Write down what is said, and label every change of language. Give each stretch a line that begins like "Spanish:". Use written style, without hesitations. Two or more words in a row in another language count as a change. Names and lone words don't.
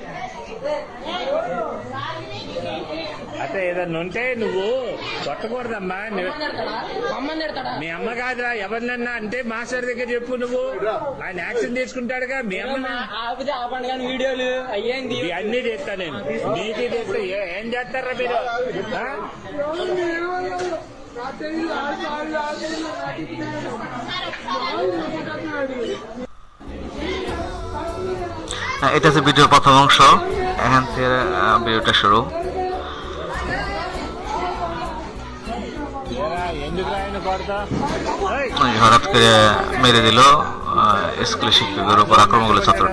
Telugu: అంటే ఏదన్నా ఉంటే నువ్వు కొట్టకూడదమ్మా. మీ అమ్మ కాదురా, ఎవరినన్నా అంటే మాస్టర్ దగ్గర చెప్పు. నువ్వు ఆయన యాక్షన్ తీసుకుంటాడుగా. మీ అమ్మ వీడియోలు అయ్యేంది అన్ని చేస్తా నేను, నీటి చేస్తా. ఏం చేస్తారా మీరు?
Bangla: এটা হচ্ছে ভিডিওর প্রথম অংশ, এখান থেকে ভিডিওটা শুরু। হঠাৎ করে মেরে দিল স্কুলের শিক্ষকের উপর আক্রমণ করলো ছাত্রটি।